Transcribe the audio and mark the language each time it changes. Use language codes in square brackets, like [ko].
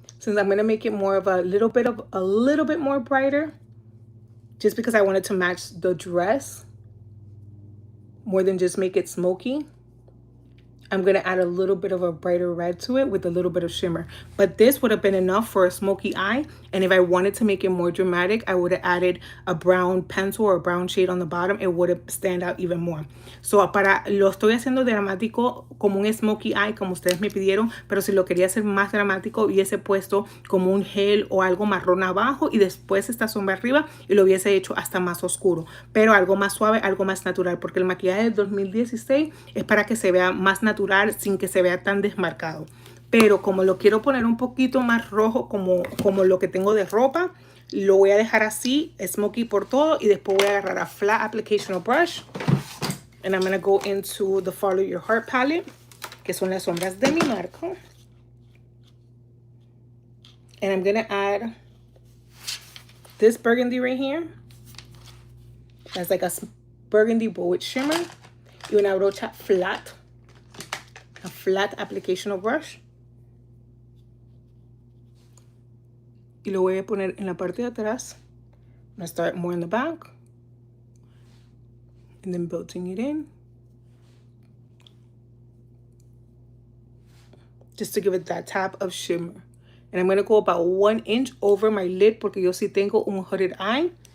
[en] Since I'm going to make it more of a little bit more brighter, just because I wanted to match the dress more than just make it smoky, I'm going to add a little bit of a brighter red to it with a little bit of shimmer. But this would have been enough for a smoky eye. And if I wanted to make it more dramatic, I would have added a brown pencil or a brown shade on the bottom. It would have stand out even more. [es] So lo estoy haciendo dramático como un smoky eye, como ustedes me pidieron. Pero si lo quería hacer más dramático, hubiese puesto como un gel o algo marrón abajo y después esta sombra arriba y lo hubiese hecho hasta más oscuro. Pero algo más suave, algo más natural. Porque el maquillaje del 2016 es para que se vea más natural sin que se vea tan desmarcado. Pero como lo quiero poner un poquito más rojo como lo que tengo de ropa, lo voy a dejar así, smoky por todo, y después voy a agarrar a [en] flat application brush and I'm going to go into the Follow Your Heart palette, [es] que son las sombras de mi marca. [en] And I'm going to add this burgundy right here. That's like a burgundy but with shimmer. [es] Y una brocha flat. [en] A flat application brush. [es] Y lo voy a poner en la parte de atrás. [en] I'm going to start more in the back. And then building it in. Just to give it that tap of shimmer. And I'm going to go about 1 inch over my lid [es] porque yo sí tengo un hooded eye.